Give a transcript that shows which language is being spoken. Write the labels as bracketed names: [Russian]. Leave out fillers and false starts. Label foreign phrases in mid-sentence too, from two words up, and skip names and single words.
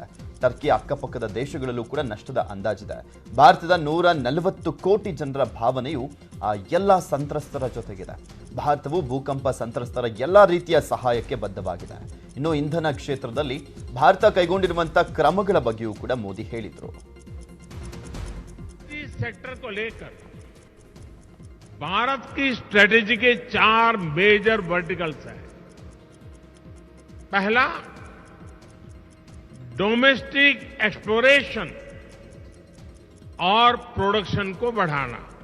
[Kannada] ಟರ್ಕಿ ಅಕ್ಕಪಕ್ಕದ ದೇಶಗಳಲ್ಲೂ ಕೂಡ ನಷ್ಟದ ಅಂದಾಜಿದೆ. ಭಾರತದ 140 ಕೋಟಿ ಜನರ ಭಾವನೆಯು ಆ ಎಲ್ಲ ಸಂತ್ರಸ್ತರ ಜೊತೆಗಿದೆ. ಭಾರತವು ಭೂಕಂಪ ಸಂತ್ರಸ್ತರ ಎಲ್ಲ ರೀತಿಯ ಸಹಾಯಕ್ಕೆ ಬದ್ಧವಾಗಿದೆ. ಇನ್ನು ಇಂಧನ ಕ್ಷೇತ್ರದಲ್ಲಿ ಭಾರತ ಕೈಗೊಂಡಿರುವಂತಹ ಕ್ರಮಗಳ ಬಗ್ಗೆಯೂ ಕೂಡ ಮೋದಿ ಹೇಳಿದರು. [Hindi] भारत की स्ट्रेटेजी के 4 [English] major verticals [Hindi] हैं. पहला, [English] domestic exploration [Hindi] और प्रोडक्शन को बढ़ाना.